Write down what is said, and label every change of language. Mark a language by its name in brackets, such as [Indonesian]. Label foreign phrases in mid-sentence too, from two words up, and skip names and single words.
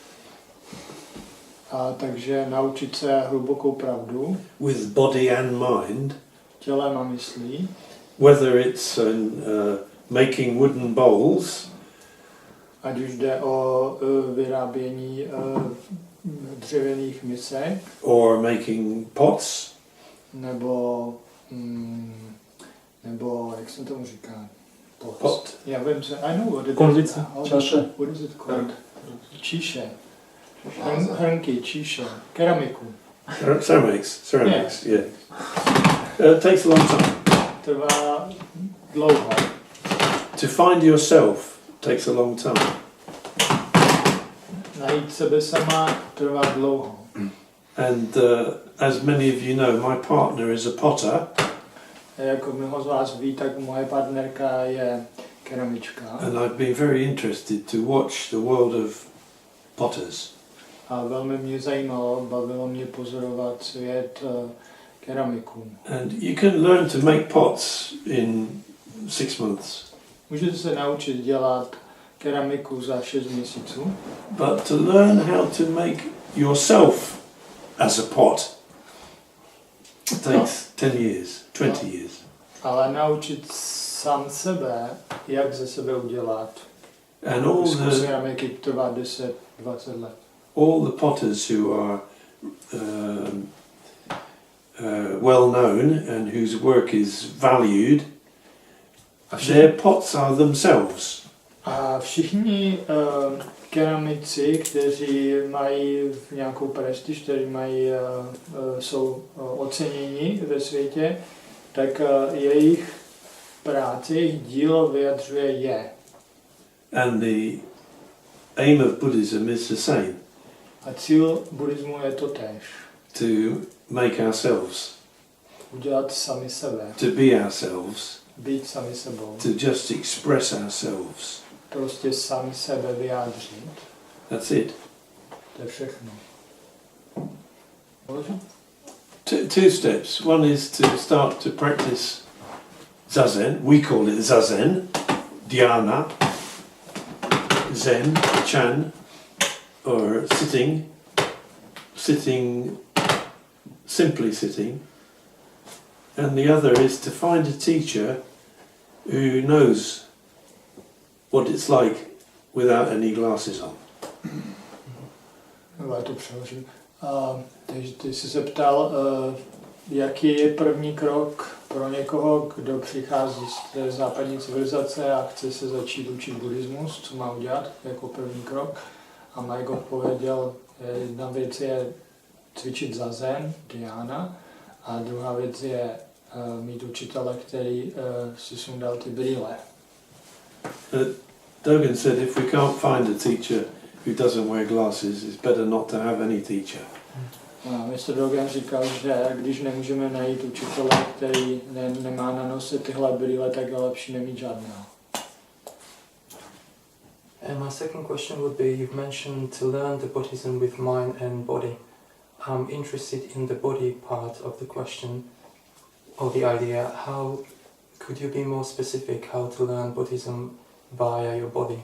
[Czech] a takže naučit se hlubokou pravdu [English] with body and mind, [Czech] tělem a myslí, [English] whether it's making wooden bowls, [Czech] ať už jde o vyrábění dřevěných misek, [English] or making pots, [Czech] nebo jak se tomu říká? [English] Pot. [Czech] Já vím, že [English] I know what it [Czech] Konvice, [English] is. [Czech] čaše. [English] What is it called? [Czech] Číše. Hrnky, číše. Keramiku. [English] Ceramics, yeah. It takes a long time. [Czech] Trvá dlouho. [English] To find yourself takes a long time. [Czech] Najít sebe sama trvá dlouho. [English] And as many of you know, my partner is a potter. [Czech] Jako mnoho z vás ví, tak moje partnerka je keramička. [English] And I've been very interested to watch the world of potters. [Czech] A velmi mě zajímalo, bavilo mě pozorovat svět keramiků. [English] And you can learn to make pots in 6 months. [Czech] Můžete se naučit dělat keramiku za 6 měsíců. [English] But to learn how to make yourself as a pot takes 10 years, 20 years. [Czech] Ale naučit sám sebe, jak ze sebe udělat [English] And all [Czech] keramiky trvá 10-20 let. [English] All the potters who are well known and whose work is valued, their pots are themselves. [Czech] A všichni keramici, kteří mají nějakou prestiž, kteří jsou oceněni ve světě, tak jejich práce, jejich dílo vyjadřuje je. [English] And the aim of Buddhism is the same. [Czech] A cíl buddhismu je to též. [English] To make ourselves. [Czech] Udělat sami sebe. [English] To be ourselves. [Czech] Být sami sebou. [English] To just express ourselves. [Czech] Prostě sami sebe vyjádřit. [English] That's it. [Czech] To je všechno. [English] Two steps. One is to start to practice zazen. We call it zazen, dhyana, zen, chan, or sitting, simply sitting. And the other is to find a teacher who knows what it's like without any glasses on. [Czech] Já to přeložím. Takže ty jsi se ptal, jaký je první krok pro někoho, kdo přichází z té západní civilizace a chce se začít učit buddhismus, co má udělat jako první krok. A Mike odpověděl, jedna věc je cvičit zazen, dhyana, a druhá věc je mít učitele, který si sundal ty brýle. [English] Dogen said if we can't find a teacher who doesn't wear glasses, it's better not to have any teacher. Mr. [Czech] Dogen říkal, že když nemůžeme najít učitele, který nemá na nose tyhle brýle, tak je lepší nemít žádného. [English] And my second question would be, you've mentioned to learn the Buddhism with mind and body. I'm interested in the body part of the question, or the idea. How could you be more specific how to learn Buddhism via your body?